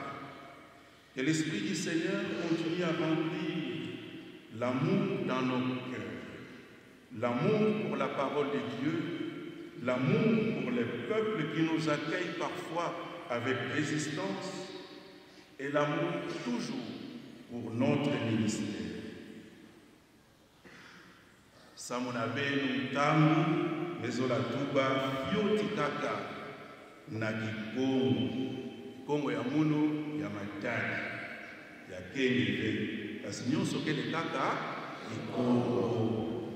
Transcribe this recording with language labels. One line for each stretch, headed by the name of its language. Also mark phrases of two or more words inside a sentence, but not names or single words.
French: Que l'Esprit du Seigneur continue à remplir l'amour dans nos cœurs, l'amour pour la parole de Dieu, l'amour pour les peuples qui nous accueillent parfois avec résistance et l'amour toujours pour notre ministère.
Kituba (Democratic Republic of Congo): Samuna benu tamu mezola tuba fioti kaka na Kongo ya munu ya matani ya kenive kasi nyonso kele kaka Kongo.